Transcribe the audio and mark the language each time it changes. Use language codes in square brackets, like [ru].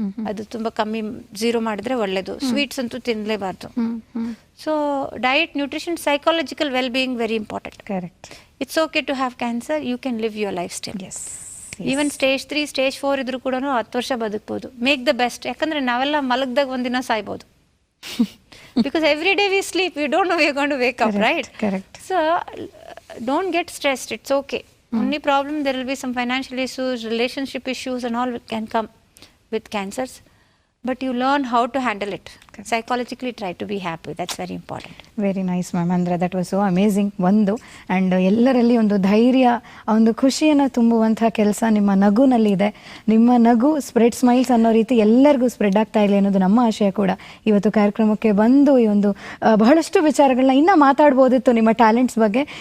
[kn] ಅದು ತುಂಬ ಕಮ್ಮಿ 0 ಮಾಡಿದ್ರೆ ಒಳ್ಳೆಯದು. ಸ್ವೀಟ್ಸ್ ಅಂತೂ ತಿನ್ನಲೇಬಾರ್ದು. [en] So diet, nutrition, psychological well being very important. Correct. It's okay to have cancer, you can live your lifestyle. Even stage 3 stage 4 [kn] ಇದ್ರೂ ಕೂಡ 10 ವರ್ಷ ಬದುಕ್ಬೋದು. [en] Make the best. [kn] ಯಾಕಂದರೆ ನಾವೆಲ್ಲ ಮಲಗ್ದಾಗ ಒಂದಿನ ಸಾಯ್ಬೋದು. [en] Because every day we sleep, we don't know we are going to wake up, right? Correct. So don't get stressed, it's okay. Only problem, there will be some financial issues, relationship issues and all can come with cancers, but you learn how to handle it. Psychologically try to be happy, that's very important. Very nice ma'am. [kn] ಅಂದರೆ [en] That was so amazing. [kn] ಒಂದು and ಎಲ್ಲರಲ್ಲಿ ಒಂದು ಧೈರ್ಯ, ಒಂದು ಖುಷಿಯನ್ನು ತುಂಬುವಂಥ ಕೆಲಸ ನಿಮ್ಮ ನಗುನಲ್ಲಿದೆ. ನಿಮ್ಮ ನಗು [en] spread smiles [kn] ಅನ್ನೋ ರೀತಿ ಎಲ್ಲರಿಗೂ ಸ್ಪ್ರೆಡ್ ಆಗ್ತಾ ಇಲ್ಲ ಅನ್ನೋದು ನಮ್ಮ ಆಶಯ ಕೂಡ. ಇವತ್ತು ಕಾರ್ಯಕ್ರಮಕ್ಕೆ ಬಂದು ಈ ಒಂದು ಬಹಳಷ್ಟು ವಿಚಾರಗಳನ್ನ ಇನ್ನೂ ಮಾತಾಡ್ಬೋದಿತ್ತು ನಿಮ್ಮ ಟ್ಯಾಲೆಂಟ್ಸ್ ಬಗ್ಗೆ.